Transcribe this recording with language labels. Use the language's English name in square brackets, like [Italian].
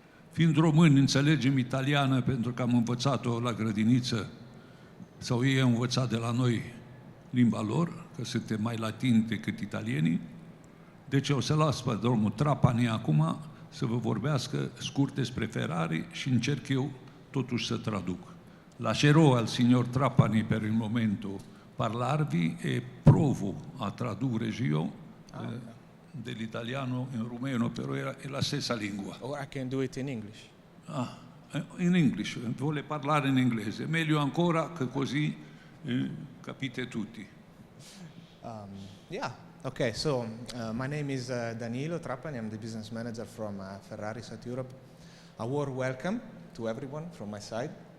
[Romanian] Fiind români, înțelegem italiană pentru că am învățat-o la grădiniță sau ei au învățat de la noi limba lor, că suntem mai latini decât italienii. Deci o să las pe domnul Trapani acum să vă vorbească scurt despre Ferrari și încerc eu totuși să traduc. [Italian] Lascerò al signor Trapani per il momento parlarvi e provo a tradurre io dell'italiano in rumeno, però è la stessa lingua. [English] Or I can do it in English. [Italian] In English, vuole parlare in inglese. Meglio ancora che così capite tutti. [English] Yeah, okay, so my name is Danilo Trapani. I'm the business manager from Ferrari South Europe. A warm welcome to everyone from my side.